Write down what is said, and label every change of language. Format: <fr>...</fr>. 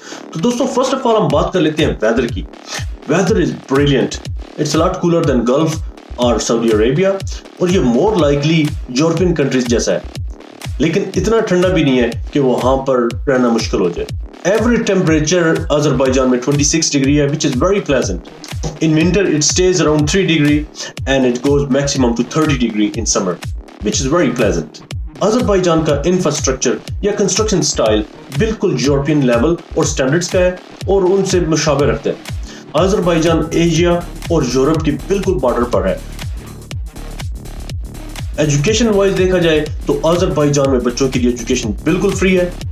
<hi>तो दोस्तों, first of all हम बात कर लेते हैं वेदर की।</hi> <en>weather is brilliant, it's a lot cooler than Gulf</en> <hi>और सऊदी अरेबिया, और ये मोर लाइकली यूरोपियन कंट्रीज जैसा है, लेकिन इतना ठंडा भी नहीं है कि वहां पर रहना मुश्किल हो जाए। एवरेज टेम्परेचर अज़रबैजान में 26 डिग्री है,</hi> <en>which is very pleasant. In winter it stays around 3 degree and it goes maximum to 30 degree in summer, which is very pleasant.</en> <hi>Azerbaijan का इंफ्रास्ट्रक्चर या कंस्ट्रक्शन स्टाइल बिल्कुल यूरोपियन लेवल और standards का है और उनसे मुशाबे रखते हैं। अज़रबैजान एशिया और यूरोप की बिल्कुल बॉर्डर पर है। एजुकेशन वाइज देखा जाए तो अज़रबैजान में बच्चों के लिए एजुकेशन बिल्कुल फ्री है।</hi>